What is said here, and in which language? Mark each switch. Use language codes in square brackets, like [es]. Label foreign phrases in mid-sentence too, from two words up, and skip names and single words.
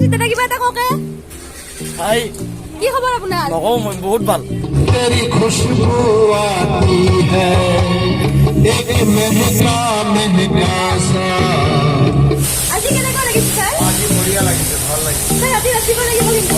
[as] দাদা কিবা এটা কওকে হাই কি খবৰ আপোনাৰ নকওঁ মই বহুত ভাল [hi] तेरी खुशबू आती है एक महका महका सा [as] আজি কেনেকুৱা লাগিছে ছাৰ আজি বঢ়িয়া লাগিছে ভাল লাগিছে ছাৰ আজি ৰাতিপুৱা লাগিব কিন্তু